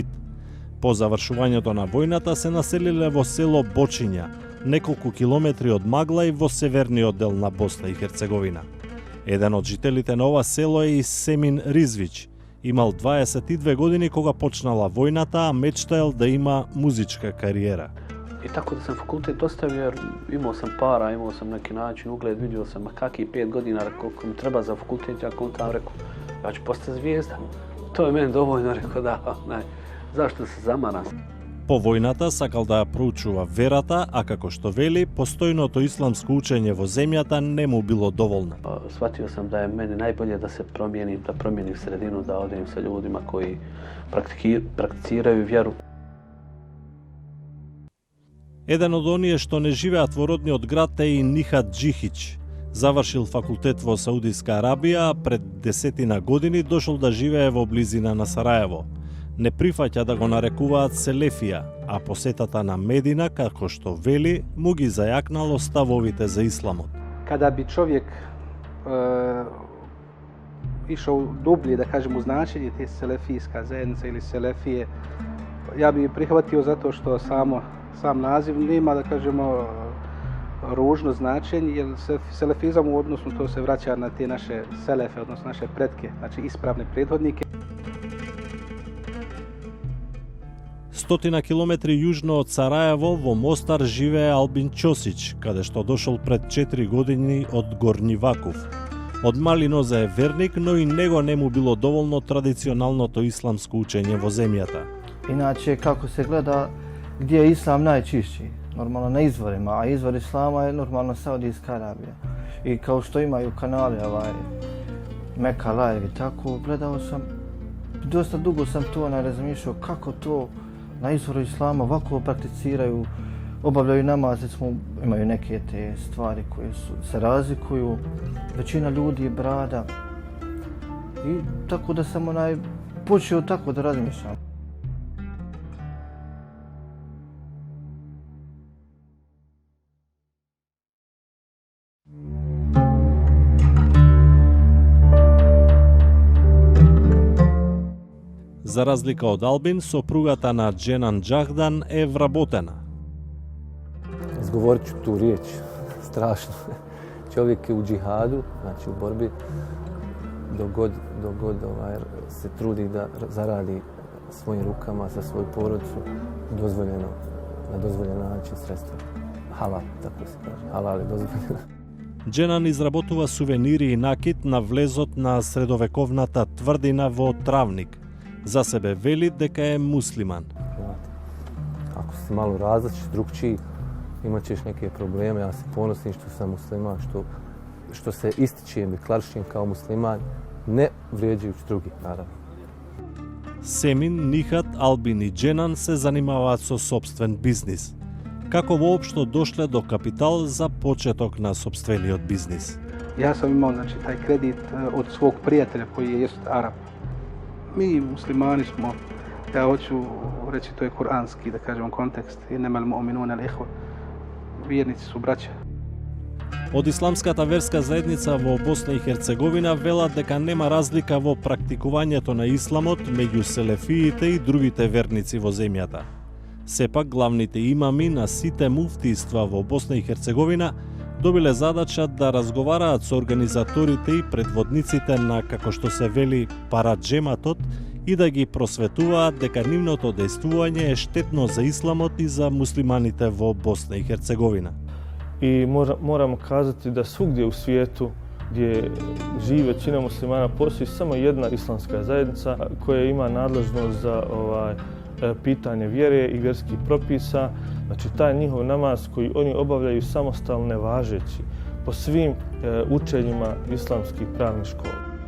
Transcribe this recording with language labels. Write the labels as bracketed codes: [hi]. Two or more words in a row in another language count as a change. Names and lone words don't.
[mk] По завршувањето на војната се населиле во село Бочиња, неколку километри од Маглај во северниот дел на Босна и Херцеговина. Еден од жителите на ова село е и Семин Ризвич. Имал 22 години кога почнала војната, а мечтаел да има музичка кариера. [bs] I tako da sam fakultet ostavio jer imao sam para, imao sam neki način, ugled, vidio sam kakvi 5 godina, koliko mi treba za fakultet, ja kontam, rekao, ja ću postati zvijezda. To je meni dovoljno, rekao da, zašto se zamaram. [mk] По војната сакал да ја проучува верата, а како што вели, постојното исламско учење во земјата не му било доволно. [bs] Shvatio sam da je meni najbolje da se promijenim, da promijenim sredinu, da odem sa ljudima koji prakticiraju vjeru. [mk] Еден од оние што не живеат во родниот град е и Нихат Джихич. Завршил факултет во Саудиска Арабија, а пред 10 години дошол да живее во близина на Сараево. Не прифаќа да го нарекуваат селефија, а посетата на Медина, како што вели, му ги зајакнало ставовите за исламот. [bs] Kada bi čovjek išao dublje, da kažem, u značenje te selefijska zajednica ili selefije, ja bi prihvatio zato što sam naziv nema, da kažemo, ružno značenje, jer selefizam u odnosu to se vraća na te naše selefe, odnosno naše pretke, znači ispravne prethodnike. [mk] 100 километри јужно од Сараево во Мостар живее Албин Чосич, каде што дошол пред 4 години од Горни Вакув. Од мали нозе е верник, но и него не му било доволно традиционалното исламско учење во земјата. Иначе, како се гледа, [bs] gdje je islam najčišći, normalno na izvorima, a izvor islama je normalno Saudijska Arabija. I kao što imaju kanali Meka Live i tako, gledao sam, dosta dugo sam to razmišljao kako to na izvoru islama ovako prakticiraju, obavljaju namaz, imaju neke te stvari koje se razlikuju, većina ljudi je brada. I tako da sam počeo tako da razmišljam. [mk] За разлика од Албин, сопругата на Дженан Джахдан е вработена. [bs] Izgovorit ću tu riječ, strašno. Čovjek je u džihadu, znači u borbi, dok god se trudi da zaradi svojim rukama za svoju porodicu na dozvoljen način sredstva. Halal, tako se kaže. Halal je dozvoljeno. [mk] Дженан изработува сувенири и накит на влезот на средовековната тврдина во Травник. За себе вели дека е муслиман. [bs] Ako si malo različit, drugčiji, imat ćeš neke probleme. Ja se ponosim što sam musliman, što se ističem i klaršim kao musliman, ne vrijeđajući drugih, naravno. [mk] Семин, Нихат, Албин и Дженан се занимаваат со сопствен бизнис. Како воопшто дошле до капитал за почеток на сопствениот бизнис? [bs] Ja sam imao znači, taj kredit od svog prijatelja koji je jest Arab. Mi muslimani smo, ja hoću reći to je kuranski, da kažemo kontekst, [ar] إنما المؤمنون إخوة. [bs] Vjernici su braća. [mk] Од исламската верска заедница во Босна и Херцеговина велат дека нема разлика во практикувањето на исламот меѓу селефиите и другите верници во земјата. Сепак, главните имами на сите муфтиства во Босна и Херцеговина добиле задача да разговараат со организаторите и предводниците на, како што се вели, параджематот и да ги просветуваат дека нивното дејствување е штетно за исламот и за муслиманите во Босна и Херцеговина. [bs] I moramo kazati da svugdje u svijetu gdje živi većina muslimana postoji samo jedna islamska zajednica koja ima nadležnost za pitanje vjere i vjerskih propisa. Znači taj njihov namaz koji oni obavljaju samostalno nevažeći po svim učenjima islamskih pravnih škola.